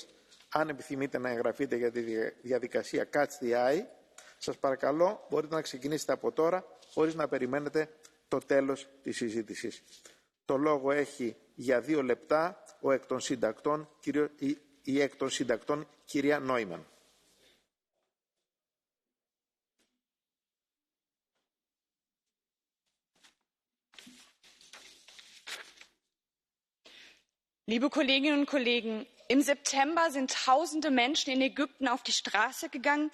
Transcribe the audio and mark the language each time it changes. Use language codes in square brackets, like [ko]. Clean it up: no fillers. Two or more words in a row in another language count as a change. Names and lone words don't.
[el] Αν επιθυμείτε να εγγραφείτε για τη διαδικασία [en] Catch the Eye, [el] σας παρακαλώ μπορείτε να ξεκινήσετε από τώρα χωρίς να περιμένετε το τέλος της συζήτησης. Το λόγο έχει για 2 λεπτά η εκ των συντακτών κυρία Νόιμαν. [de] Liebe Kolleginnen und Kollegen, im September sind Tausende Menschen in Ägypten auf die Straße gegangen.